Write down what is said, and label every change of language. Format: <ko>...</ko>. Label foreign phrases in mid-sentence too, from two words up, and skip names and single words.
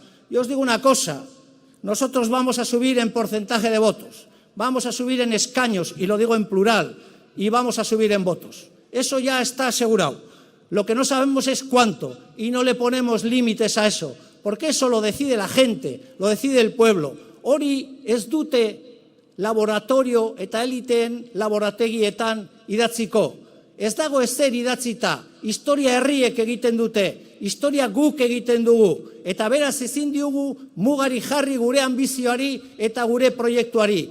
<es>Yo os digo una cosa, nosotros vamos a subir en porcentaje de votos, vamos a subir en escaños, y lo digo en plural, y vamos a subir en votos. Eso ya está asegurado. Lo que no sabemos es cuánto, y no le ponemos límites a eso, porque eso lo decide la gente, lo decide el pueblo.</es> <eu>Hori ez dute laboratorio eta eliteen laborategietan idatziko. Ez dago ezer idatzita, historia herriek egiten dute, historia guk egiten dugu, eta beraz ezin diogu mugari jarri gure ambizioari eta gure proiektuari.</eu>